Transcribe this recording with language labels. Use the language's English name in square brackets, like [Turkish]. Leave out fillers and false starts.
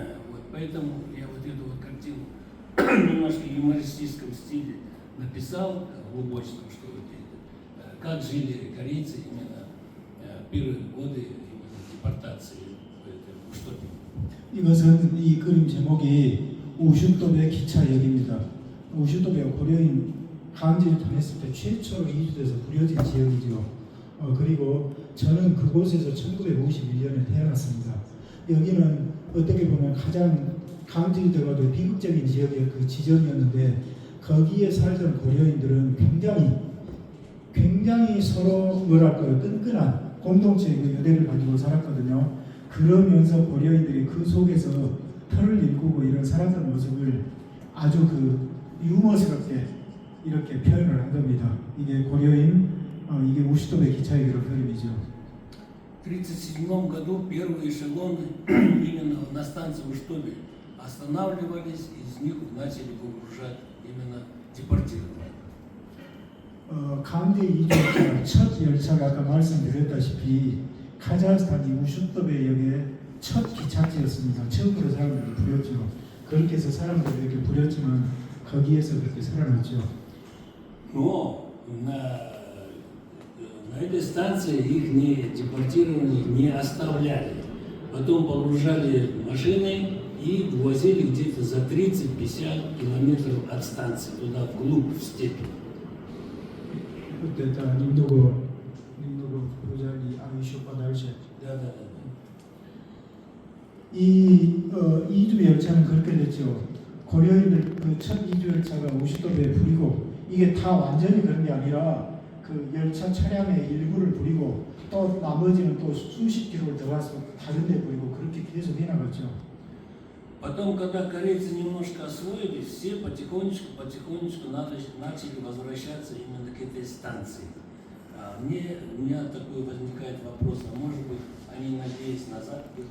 [Russian] Вот, поэтому я вот эту вот картину немножко в юмористическом стиле написал, глубочном, что вот как жили корейцы именно первые годы именно депортации в Уштопе. [Korean] 이것은 이 그림 제목이 우슈톱의 기차역입니다. 우슈톱의 고려인 강제를 당했을 때 최초로 이주돼서 부려진 지역이죠. 그리고 저는 그곳에서 1951년에 태어났습니다. 여기는 어떻게 보면 가장 강제되어도 비극적인 지역의 그 지점이었는데 거기에 살던 고려인들은 굉장히 서로 뭐랄까요 끈끈한 공동체의 그 유대를 가지고 살았거든요. 그러면서 고려인들이 그 속에서 털을 일구고 이런 살았던 모습을 아주 그 유머스럽게 이렇게 표현을 한 겁니다. 이게 고려인, 이게 우슈톱의 기차역이라는 그림이죠. [Russian] В 1937 году первые эшелоны именно на станции Уштопе останавливались, из них начали выгружать именно депортированных. [Korean] 강제 이주열차 첫 열차가 아까 말씀드렸다시피 카자흐스탄이 우슈톱의 역의 첫 기착지였습니다. 처음으로 사람들을 부렸죠. 그렇게 해서 사람들을 이렇게 부렸지만 거기에서 그렇게 살아났죠. [Russian] Но на этой станции их не депортированных не оставляли. Потом погружали в машины и вывозили где-то за 30-50 километров от станции, туда вглубь, в степь. 그때 다 님도고 부자리 아이쇼파 달셰 Да. [Korean] 이 이주 열차는 그렇게 됐죠. 고려인들 그 첫 이주 열차가 우슈톱에 부리고 이게 다 완전히 그런 게 아니라 그 열차 차량의 일부를 부리고 또 나머지는 또 수십 킬로를 더 가서 다른 데 부리고 그렇게 계속 해나갔죠. [Russian] Потом, когда корейцы немножко освоились, все потихонечку начали возвращаться именно к этой станции. У меня такой возникает вопрос, а может быть, они, надеясь назад,